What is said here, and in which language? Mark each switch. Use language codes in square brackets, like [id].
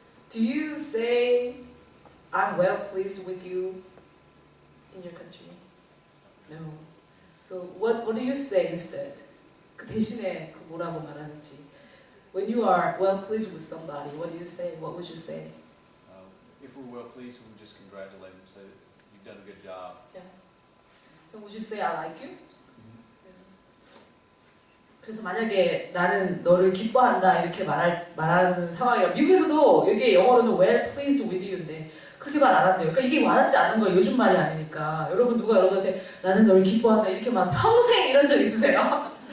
[en] Do you say I'm well pleased with you in your country? No. So what do you say instead? [ko] 그 대신에 그 뭐라고 말하는지. [en] When you are well pleased with somebody, what do you say? What would you say? If we're well pleased, we just congratulate them and say that you've done a good job. Yeah. And would you say I like you? [ko] 그래서 만약에 나는 너를 기뻐한다 이렇게 말하는 상황이라 미국에서도 이게 영어로는 [en] well pleased with you [ko] 인데 그렇게 말 안 한대요. 그러니까 이게 와닿지 않는 거예요. 요즘 말이 아니니까. 여러분 누가 여러분한테 나는 너를 기뻐한다 이렇게 말 평생 이런 적 있으세요?